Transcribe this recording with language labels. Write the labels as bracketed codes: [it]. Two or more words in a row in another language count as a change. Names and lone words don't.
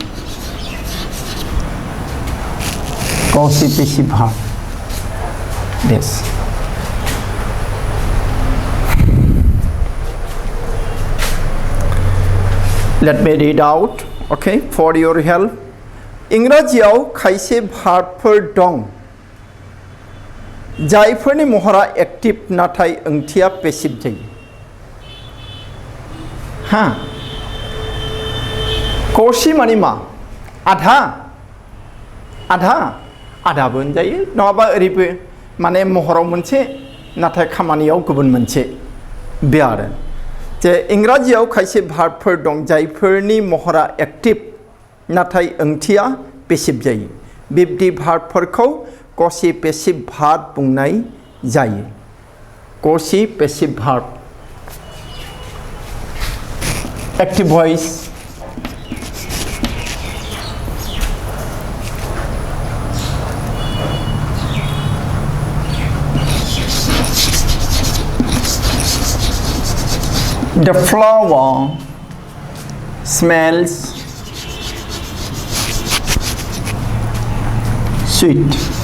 [en] Quasi-passive verb. Yes. Let me read out, okay, for your help. [brx] इंराजियाव खायसे भार्बफोर दं जायफोरनि महरा एक्टिव नाथाय ओंथिया पेसिव जायो. हाँ, कौसि माने मा? आधा आधाबो होनजायो, नङाबा ओरैबो माने महराव मोनसे नाथाय खामानियाव गुबुन मोनसे. बे आरो जे इंराजियाव खायसे भार्बफोर दं जायफोरनि महरा एक्टिव नाथाय ओंथिया पेसिव जायो. बिब्दि भार्बफोरखौ [en] quasi-passive verb [brx] बुंनाय जायो. [en] quasi-passive verb. Active voice. The flower smells sweet.